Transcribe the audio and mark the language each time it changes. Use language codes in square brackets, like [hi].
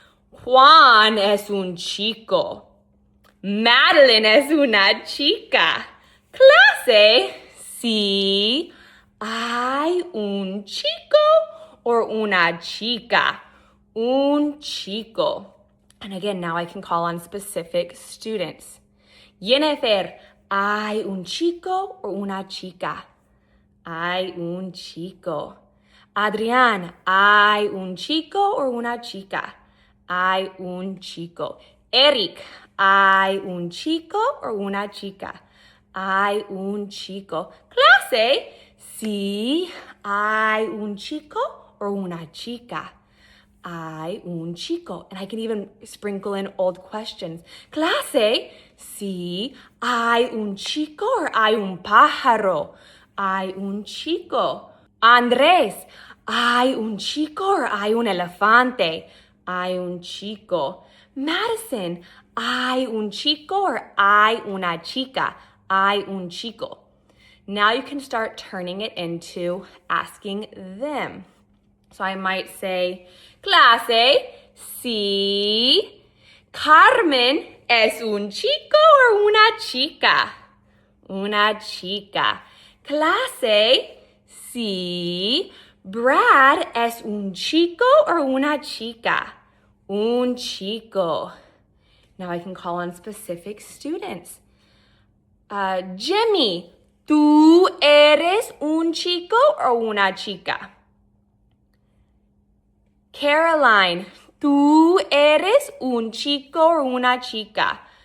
[es] Juan es un chico. Madeline es una chica. Clase, si hay un chico or una chica. Un chico. [en] And again, now I can call on specific students. [es] Jennifer, ¿hay un chico o una chica? Hay un chico. Adrián, ¿hay un chico o una chica? Hay un chico. Eric, ¿hay un chico o una chica? Hay un chico. Clase, sí, hay un chico o una chica. Hay un chico. [en] And I can even sprinkle in old questions. [es] Clase, sí, hay un chico o hay un pájaro. Hay un chico. Andrés, ¿hay un chico o hay un elefante? Hay un chico. Madison, ¿hay un chico o hay una chica? Hay un chico. [en] Now you can start turning it into asking them. So I might say, [es] clase, si Carmen es un chico o una chica? Una chica. Clase, si Brad es un chico o una chica? Un chico. [en] Now I can call on specific students. [es] Jimmy, ¿tú eres un chico o una chica? Caroline, ¿tú eres un chico o una chica?